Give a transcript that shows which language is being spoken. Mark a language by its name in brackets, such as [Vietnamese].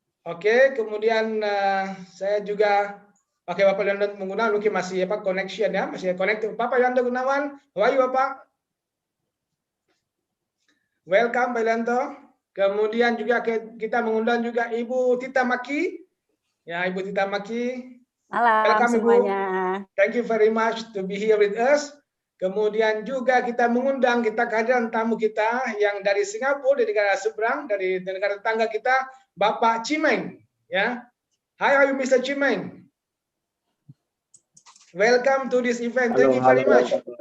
[Indonesian] Oke, kemudian saya juga Bapak Yulianto menggunakan mungkin masih connection ya, masih connect. [English] Bapak Yulianto Gunawan, how are you Bapak? [Indonesian] Welcome Pak Yulianto. Kemudian juga kita mengundang juga Ibu Tita Maki. Ya, Ibu Tita Maki. Malam [English] Welcome, [Indonesian] semuanya. Ibu. [English] Thank you very much to be here with us. [Indonesian] Kemudian juga kita mengundang kehadiran tamu kita yang dari Singapura, dari negara seberang, dari negara tetangga kita, Bapak Chimeng. Ya, hi, how are you, Mr. Chimeng? Welcome to this event. Thank you very much.